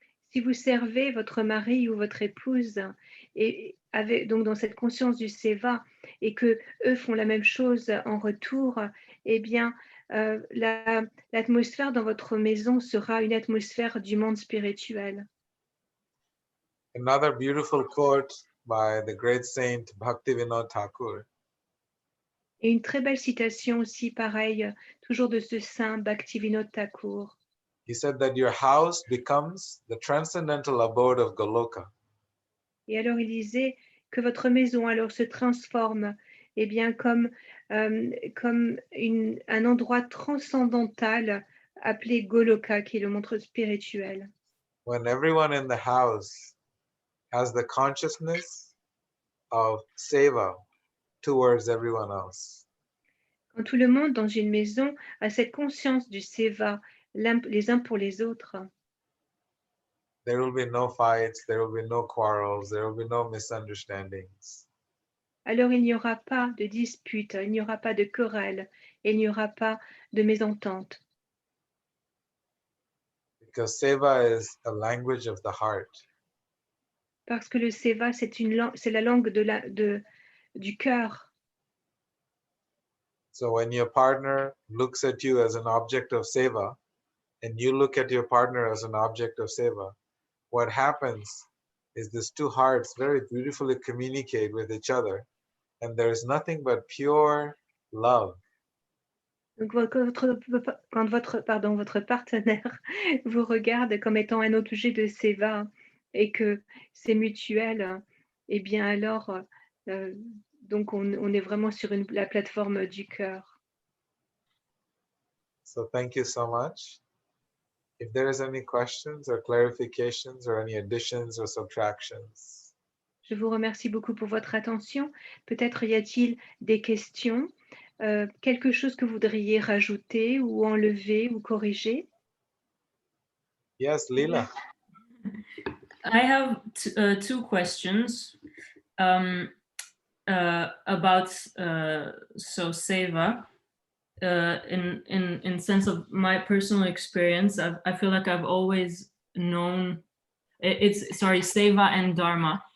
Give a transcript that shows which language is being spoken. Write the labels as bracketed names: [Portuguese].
[French] Si vous servez votre mari ou votre épouse et donc dans cette conscience du seva et que eux font la même chose en retour, eh bien l'atmosphère dans votre maison sera une atmosphère du monde spirituel. [English] Another beautiful quote by the great saint Bhaktivinoda Thakur. [French] Et une très belle citation aussi pareille, toujours de ce saint Bhaktivinoda Thakur. [English] He said that your house becomes the transcendental abode of Goloka. [French] Et alors il disait que votre maison alors se transforme eh bien, comme un endroit transcendantal appelé Goloka, qui est le monde spirituel. [English] When everyone in the house has the consciousness of seva towards everyone else. [French] Quand tout le monde dans une maison a cette conscience du seva les uns pour les autres, [English] there will be no fights, there will be no quarrels, there will be no misunderstandings. [French] Alors il n'y aura pas de disputes, il n'y aura pas de querelles, et il n'y aura pas de mésententes. [English] Because seva is a language of the heart. [French] Parce que le seva, c'est la langue du cœur. [English] So when your partner looks at you as an object of seva, and you look at your partner as an object of seva, what happens is these two hearts very beautifully communicate with each other, and there is nothing but pure love. [French] Donc quand votre partenaire vous regarde comme étant un objet de seva, et que c'est mutuel, eh bien alors, donc on est vraiment sur la plateforme du cœur. [English] So thank you so much. If there is any questions or clarifications or any additions or subtractions. [French] Je vous remercie beaucoup pour votre attention. Peut-être y a-t-il des questions, quelque chose que vous voudriez rajouter ou enlever ou corriger? [English] Yes, Leela. I have two questions about so Seva. In sense of my personal experience, I feel like I've always known Seva and Dharma.